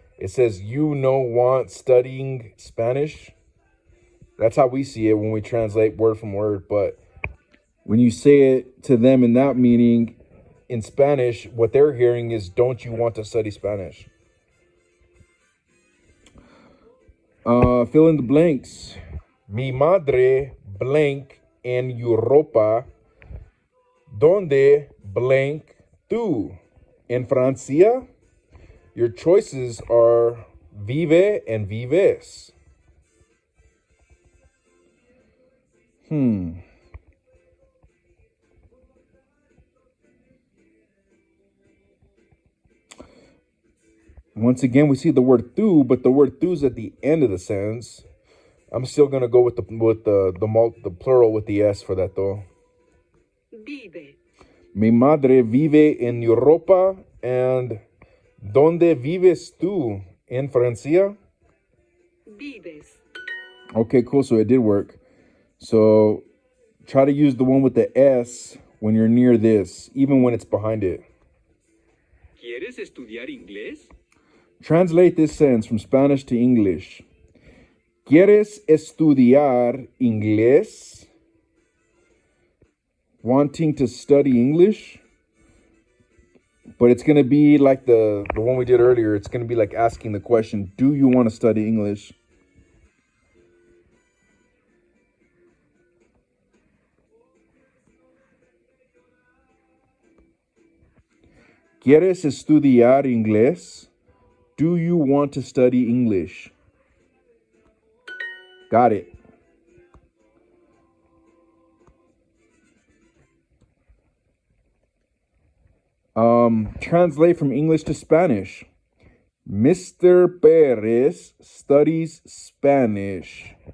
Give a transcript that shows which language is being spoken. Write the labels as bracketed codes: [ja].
[en] It says, you no want studying Spanish. That's how we see it when we translate word from word. But when you say it to them in that meaning, in Spanish, what they're hearing is, don't you want to study Spanish? Fill in the blanks. [es] Mi madre blank en Europa. Donde blank tú? En Francia? [en] Your choices are vive and vives. Once again, we see the word tú, but the word tú is at the end of the sentence. I'm still gonna go with the plural with the s for that though. [es] Vive. Mi madre vive en Europa, and ¿dónde vives tú? En Francia? Vives. [en] Okay, cool. So it did work. So try to use the one with the S when you're near this, even when it's behind it. [es] ¿Quieres estudiar inglés? [en] Translate this sentence from Spanish to English. [es] ¿Quieres estudiar inglés? [en] Wanting to study English? But it's going to be like the one we did earlier. It's going to be like asking the question, do you want to study English? [es] ¿Quieres estudiar inglés? [en] Do you want to study English? Got it. Translate from English to Spanish. Mr. Perez studies Spanish.